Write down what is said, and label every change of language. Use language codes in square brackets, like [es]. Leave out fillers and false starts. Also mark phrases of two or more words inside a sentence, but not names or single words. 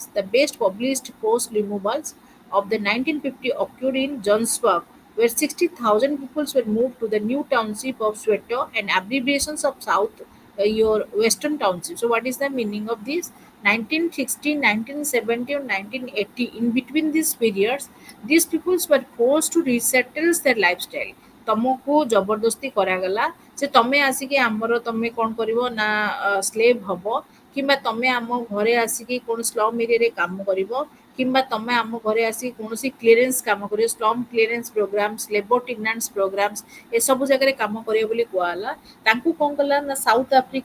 [en] The best published forced removals of the 1950 occurred in Johannesburg, where 60,000 people were moved to the new township of Soweto and abbreviations of South your Western township. So, what is the meaning of this? 1960, 1970, or 1980, in between these periods, these peoples were forced to resettle their lifestyle. [or] ତମକୁ ଜବରଦସ୍ତି କରାଗଲା ଯେ ତମେ ଆସିକି ଆମର ତମେ କ'ଣ କରିବ ନା ସ୍ଲେଭ୍ ହବ କିମ୍ବା ତମେ ଆମ ଘରେ ଆସିକି କ'ଣ ସ୍ଲମ୍ ଏରିଆରେ କାମ କରିବ କିମ୍ବା ତମେ ଆମ ଘରେ ଆସିକି କୌଣସି କ୍ଲିୟରେନ୍ସ କାମ କରିବ [en] slum clearance programs labour tenants programs [or] ଏସବୁ ଜାଗାରେ କାମ କରିବ ବୋଲି କୁହାଗଲା ତାଙ୍କୁ କ'ଣ କଲା ନା ସାଉଥ ଆଫ୍ରିକାର